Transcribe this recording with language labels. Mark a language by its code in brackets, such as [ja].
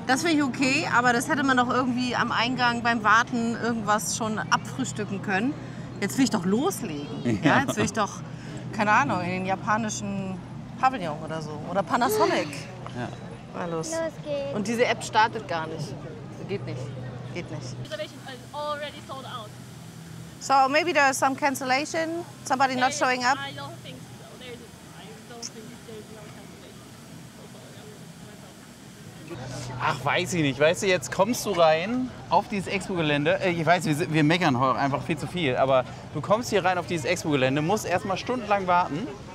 [de] Das finde ich okay, aber das hätte man doch irgendwie am Eingang beim Warten irgendwas schon abfrühstücken können. Jetzt will ich doch loslegen. Ja. Jetzt will ich doch, keine Ahnung, in den japanischen Pavillon oder so. Oder Panasonic. Ja. Mal los. Und diese App startet gar nicht. Geht nicht. Geht nicht. [en] Reservation is already sold out. So maybe there's some cancellation, somebody not showing up. I don't think so. I don't think there's no cancellation. [de] Ach, weiß ich nicht. Weißt du, jetzt kommst du rein auf dieses Expo-Gelände. Ich weiß, wir meckern heute einfach viel zu viel, aber du kommst hier rein auf dieses Expo-Gelände, musst erstmal stundenlang warten.